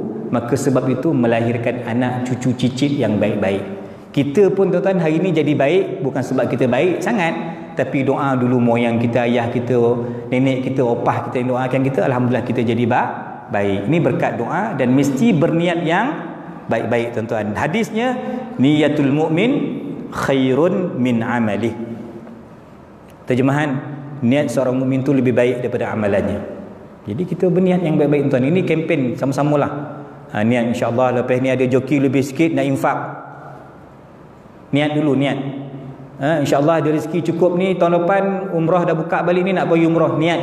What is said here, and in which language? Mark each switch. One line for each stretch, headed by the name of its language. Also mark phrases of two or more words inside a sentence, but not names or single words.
Malay: Maka sebab itu melahirkan anak cucu cicit yang baik-baik. Kita pun tuan-tuan hari ini jadi baik bukan sebab kita baik sangat, tapi doa dulu moyang kita, ayah kita, nenek kita, opah kita yang doakan kita, alhamdulillah kita jadi baik. Ini berkat doa dan mesti berniat yang baik-baik tuan-tuan. Hadisnya,
Arabic: niyatul mu'min khairun min amalih.
Malay: Terjemahan, niat seorang mukmin tu lebih baik daripada amalannya. Jadi kita berniat yang baik-baik tuan-tuan. Ini kempen sama-samalah. Niat insya-Allah lepas ni ada joki lebih sikit nak infak. Niat dulu, niat. InsyaAllah ada rezeki cukup ni, tahun depan umrah dah buka balik ni, nak pergi umrah, niat.